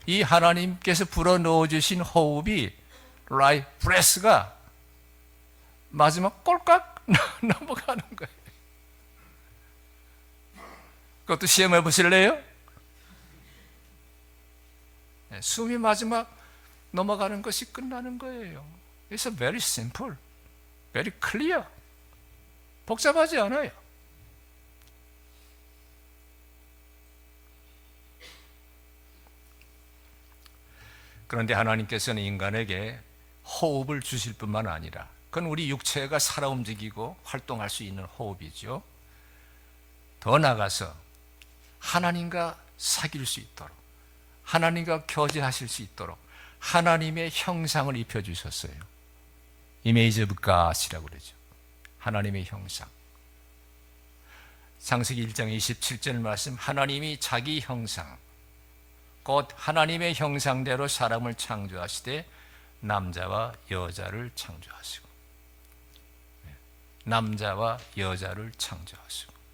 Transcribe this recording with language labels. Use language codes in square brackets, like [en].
[ko] 이 하나님께서 불어넣어 주신 호흡이 라이프 브레스가 마지막 꼴깍 넘어가는 거예요. 그것도 시험해 보실래요? 숨이 마지막 넘어가는 것이 끝나는 거예요. [en] It's very simple, very clear. [ko] 복잡하지 않아요. 그런데 하나님께서는 인간에게 호흡을 주실 뿐만 아니라 그건 우리 육체가 살아 움직이고 활동할 수 있는 호흡이죠. 더 나아가서 하나님과 사귈 수 있도록 하나님과 교제하실 수 있도록 하나님의 형상을 입혀주셨어요. [en] Image of God [ko] 이라고 그러죠. 하나님의 형상. 창세기 1장 27절 말씀, 하나님이 자기 형상 곧 하나님의 형상대로 사람을 창조하시되 남자와 여자를 창조하시고 남자와 여자를 창조하시고.